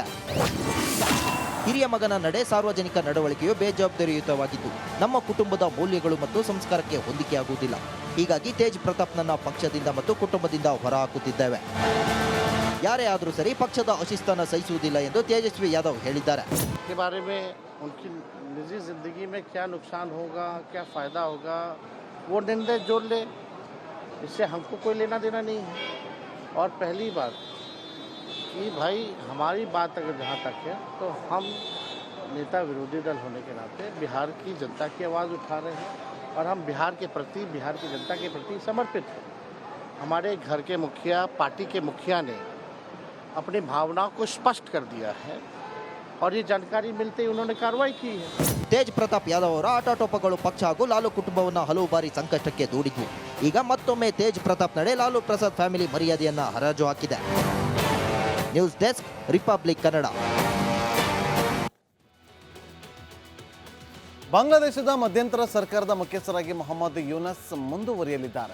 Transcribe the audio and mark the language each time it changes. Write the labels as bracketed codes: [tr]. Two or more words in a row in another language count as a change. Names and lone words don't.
[kn] ಹಿರಿಯ ಮಗನ ನಡೆ, ಸಾರ್ವಜನಿಕ ನಡವಳಿಕೆಯು ಬೇಜವಾಬ್ದಾರಿಯುತವಾಗಿದ್ದು ನಮ್ಮ ಕುಟುಂಬದ ಮೌಲ್ಯಗಳು ಮತ್ತು ಸಂಸ್ಕಾರಕ್ಕೆ ಹೊಂದಿಕೆಯಾಗುವುದಿಲ್ಲ. ಹೀಗಾಗಿ ತೇಜ್ ಪ್ರತಾಪ್ನನ್ನ ಪಕ್ಷದಿಂದ ಮತ್ತು ಕುಟುಂಬದಿಂದ ಹೊರಹಾಕುತ್ತಿದ್ದೇವೆ. ಯಾರೇ ಆದರೂ ಸರಿ ಪಕ್ಷದ ಅಶಿಸ್ತನ್ನು ಸಹಿಸುವುದಿಲ್ಲ ಎಂದು ತೇಜಸ್ವಿ ಯಾದವ್ ಹೇಳಿದ್ದಾರೆ. [hi] के बारे में उनकी निजी जिंदगी में क्या नुकसान होगा, क्या फ़ायदा होगा, वो निर्णय जो ले, इससे हमको कोई लेना देना नहीं है. और पहली बात कि भाई हमारी बात अगर जहाँ तक है तो हम नेता विरोधी दल होने के नाते बिहार की जनता की आवाज़ उठा रहे हैं और हम बिहार के प्रति, बिहार की जनता के प्रति समर्पित हैं. हमारे घर के मुखिया, पार्टी के मुखिया ने अपनी भावनाओं को स्पष्ट कर दिया है और ये जानकारी मिलते ही उन्होंने कार्रवाई की है. [kn] ತೇಜ್ ಪ್ರತಾಪ್ ಯಾದವ್ ಅವರ ಆಟಾಟೋಪಗಳು ಪಕ್ಷ ಹಾಗೂ ಲಾಲು ಕುಟುಂಬವನ್ನು ಹಲವು ಬಾರಿ ಸಂಕಷ್ಟಕ್ಕೆ ದೂಡಿದ್ವು. ಈಗ ಮತ್ತೊಮ್ಮೆ ತೇಜ್ ಪ್ರತಾಪ್ ನಡೆ ಲಾಲು ಪ್ರಸಾದ್ ಫ್ಯಾಮಿಲಿ ಮರ್ಯಾದೆಯನ್ನ ಹರಾಜು ಹಾಕಿದೆ. ನ್ಯೂಸ್ ಡೆಸ್ಕ್, ರಿಪಬ್ಲಿಕ್ ಕನ್ನಡ. ಬಾಂಗ್ಲಾದೇಶದ ಮಧ್ಯಂತರ ಸರ್ಕಾರದ ಮುಖ್ಯಸ್ಥರಾಗಿ ಮೊಹಮ್ಮದ್ ಯೂನಸ್ ಮುಂದುವರಿಯಲಿದ್ದಾರೆ.